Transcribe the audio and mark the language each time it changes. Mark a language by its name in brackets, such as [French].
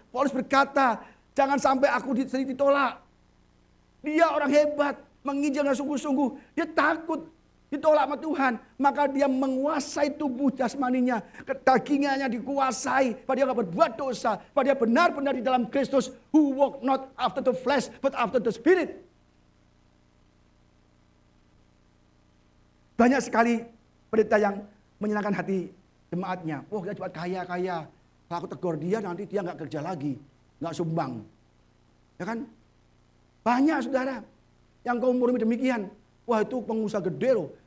[Indonesian] Paulus berkata, jangan sampai aku ditolak. Dia orang hebat, menginjil dengan sungguh-sungguh. Dia takut ditolak sama Tuhan. Maka dia menguasai tubuh jasmaninya. Dagingnya dikuasai. Padahal dia tidak berbuat dosa. Padahal dia benar-benar di dalam Kristus. [English] Who walk not after the flesh, but after the spirit. [Indonesian] Banyak sekali pendeta yang menyenangkan hati jemaatnya. Wah kita jemaat kaya-kaya. Kalau aku tegur dia nanti dia nggak kerja lagi. Nggak sumbang. Ya kan? Banyak saudara. Yang kaum murni demikian. Wah itu pengusaha gede loh.